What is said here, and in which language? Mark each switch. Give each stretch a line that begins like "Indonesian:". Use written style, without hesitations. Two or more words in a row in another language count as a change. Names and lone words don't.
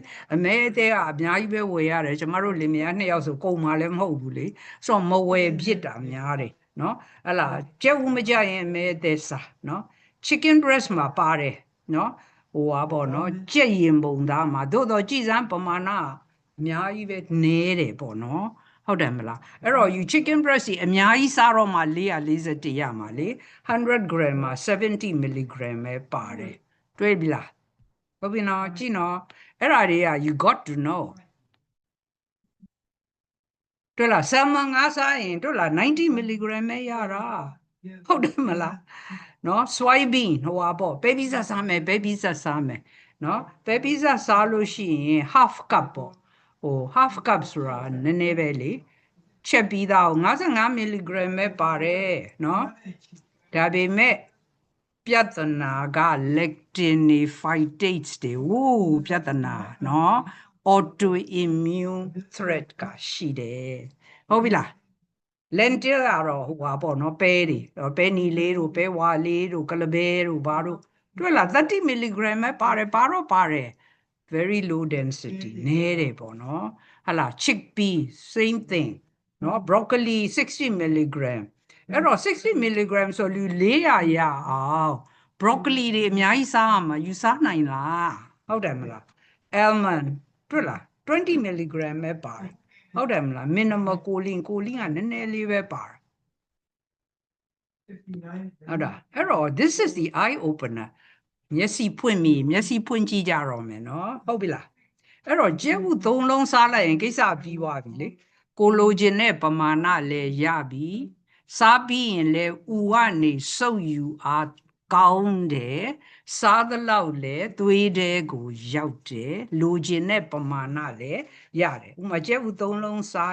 Burmese: အမဲအသေးကအများကြီးပဲဝယ်ရတယ်ကျမတို့လင်မယား2ယောက်ဆိုကုန်မှလည်းမဟုတ်ဘူးလေဆိုတော့မဝယ်ပြစ်တာများ တယ်နော်ဟလာကြက်ဥမကြရင်အမဲအသေးစားနော်
English: chicken breast
Burmese: မှာပါတယ်နော်ဟိုပါပေါ့နော်ကြက်ရင်ပုံသားမှာသို့တော့ကြည်စမ်းပမာဏအများကြီးပဲနည်းတယ်ပေါ့နော်ဟုတ်တယ်မလားအဲ့တော့
English: you chicken breast
Burmese: ကြီးအများကြီးစားတော့မှ441ရမှာလေ100 gram မှာ70 milligram ပဲပါတယ်တွေ့ပြီလားဟုတ်ပြီနော်ကြည့်နော်အဲ့ဒါတွေက
English: you got to know
Burmese: တွေ့လား salmon ငါးစားရင်တွေ့လား90 milligram ပဲရတာဟုတ်တယ်မလားနော် soybean ဟိုပါပေါ့ပဲပီဇာစားမယ်နော်ပဲပီဇာစားလို့ရှိရင်
English: half cup
Burmese: ပေါ့ဟို
English: half cup
Burmese: ဆိုတာနည်းနည်းပဲလေချက်ပြီးသား55 milligram ပဲပါတယ်နော်ဒါပေမဲ့ပြဿနာက
English: lectin phytates
Burmese: တွေဝိုးပြဿနာနော် autoimmune threat ကရှိတယ်ဟုတ်ပြီလား lentil ကတော့ဟိုပါပေါ့နော်ပဲတွေပဲနီလေးတို့ပဲဝါလေးတို့ကလ ဘဲတို့ဘာတို့တွေ့လား30 mg ပဲပါတယ်ပါတယ်
English: very low density
Burmese: နည်းတယ်ပေါ့နော်ဟာလား
English: chickpea same thing
Burmese: နော် broccoli 60 mg အဲ့တော့60 mg ဆိုလူ400ရအောင် broccoli တွေအများကြီးစားရမှာယူစားနိုင်လားဟုတ်တယ်မလား almond တွေ့လား20 mg ပဲပါတယ်ဟုတ်တယ်မလား
English: minimal choline
Burmese: ကနည်းနည်းလေးပဲပါတယ် ဟုတ်တာအဲ့တော့
English: this is the eye opener
Burmese: မျက်စိဖွင့်ကြည့်ကြတော့မယ်နော်ဟုတ်ပြီလားအဲ့တော့ကျဲဥ3လုံးစားလိုက်ရင်ကိစ္စပြီးသွားပြီလေကိုလိုချင်တဲ့ပမာဏလည်းရပြီစားပြီး ရင်လည်းဥကနေစုပ်ယူအားကောင်းတယ်စားသလောက်လည်းသွေးတဲကိုရောက်တယ်လိုချင်တဲ့ပမာဏလည်းရတယ်ဥမာကျဲဥ3လုံးစား